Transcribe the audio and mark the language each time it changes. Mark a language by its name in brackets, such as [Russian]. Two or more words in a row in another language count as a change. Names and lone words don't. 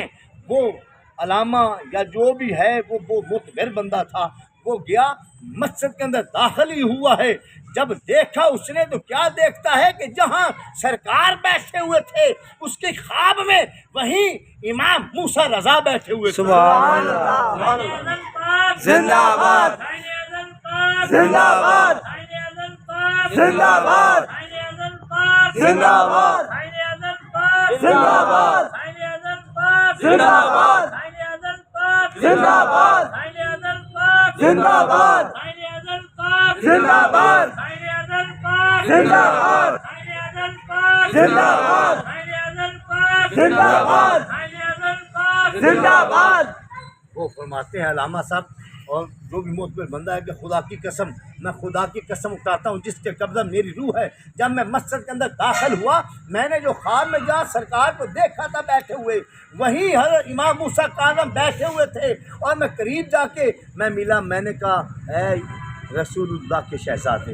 [Urdu] وہ علامہ یا جو بھی ہے وہ متبر بندہ تھا، وہ گیا مسجد کے اندر داخل ہی ہوا ہے، جب دیکھا اس نے تو کیا دیکھتا ہے کہ جہاں سرکار بیٹھے ہوئے تھے اس کے خواب میں وہیں امام موسیٰ رضا بیٹھے ہوئے تھے۔ سبحان اللہ، زندہ باد، زندہ باد، زندہ باد، زندہ باد، زندہ باد، زندہ باد، زندہ باد، زندہ باد، زندہ باد، زندہ باد، زندہ باد، زندہ باد، زندہ باد۔ وہ فرماتے ہیں علامہ صاحب اور جو بھی معتبر بندہ ہے کہ خدا کی قسم، میں خدا کی قسم اٹھاتا ہوں جس کے قبضہ میری روح ہے، جب میں مسجد کے اندر داخل ہوا میں نے جو خواب میں جہاں سرکار کو دیکھا تھا بیٹھے ہوئے وہیں حضرت امام موسیٰ کاظم بیٹھے ہوئے تھے، اور میں قریب جا کے میں ملا، میں نے کہا اے رسول اللہ کے شہزادے